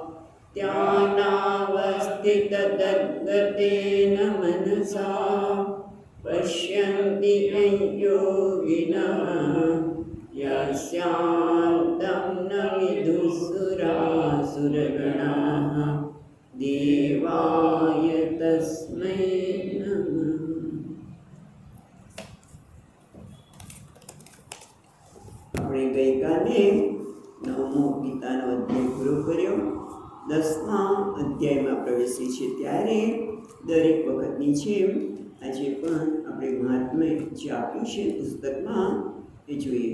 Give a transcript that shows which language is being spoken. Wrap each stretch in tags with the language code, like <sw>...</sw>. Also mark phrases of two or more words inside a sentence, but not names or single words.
<sa>ध्यानावस्थिततद्गतेन मनसा पश्यन्ति यं योगिनः यस्यान्तं न विदुःसुरासुरगणाः देवाय तस्मै नमः।</sa> <gu>આપણે ગઈકાલે નવમો ગીતાનો અધ્યાય પૂરો કર્યો. 10મા અધ્યાયમાં પ્રવેશી છે ત્યારે દરેક વખતની જેમ આજે પણ આપણે મહાત્મ્ય જે આપ્યું છે પુસ્તકમાં એ જોઈએ.</gu>